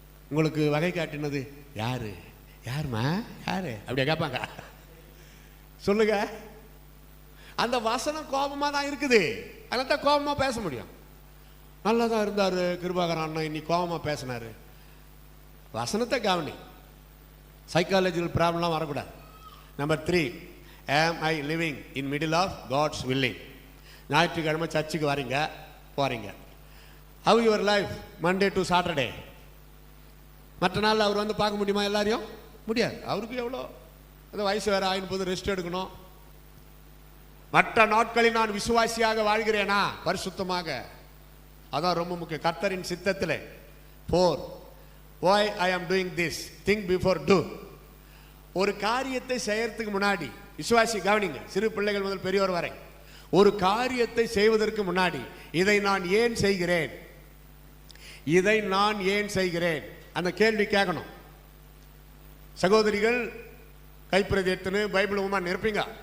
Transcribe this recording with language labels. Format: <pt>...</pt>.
<ta>உங்களுக்கு வகை காட்டினது யாரு? யாருமா? யாரு? அப்படியே கேட்பாங்க. சொல்லுங்க. அந்த வசனம் கோபமாக தான் இருக்குது. அதில் தான் கோபமாக பேச முடியும். நல்லா தான் இருந்தார் கிருபாகரன் அண்ணன், இன்னைக்கு கோபமாக பேசினார். வசனத்தை கவனி. சைக்காலஜிக்கல் ப்ராப்ளம்லாம் வரக்கூடாது. Number</ta> <en>3, am I living in middle of God's willing?</en> <ta>ஞாயிற்றுக்கிழமை சர்ச்சுக்கு வரீங்க, போகிறீங்க.</ta> <en>how your life Monday to Saturday?</en> <ta>மற்ற நாள் அவர் வந்து பார்க்க முடியுமா? எல்லாரையும் முடியாது. அவருக்கு எவ்வளோ அந்த வயசு வேறு ஆயின் போது ரெஸ்ட் எடுக்கணும். மற்ற நாட்களில் நான் விசுவாசியாக வாழ்கிறேனா? பரிசுத்தமாக. அதான் ரொம்ப முக்கியம். கர்த்தரின் சித்தத்தில்</ta> <en>4, why I am doing this, think before do.</en> <ta>ஒரு காரியத்தை செய்யறதுக்கு முன்னாடி, விசுவாசி கவனிங்க, சிறு பிள்ளைகள் முதல் பெரியோர் வரை, ஒரு காரியத்தை செய்வதற்கு முன்னாடி இதை நான் ஏன் செய்கிறேன், இதை நான் ஏன் செய்கிறேன், அந்த கேள்வி கேட்கணும். சகோதரிகள் கைப்பிரதி எடுத்துன்னு பைபிள் உமா நிற்பீங்க.</ta>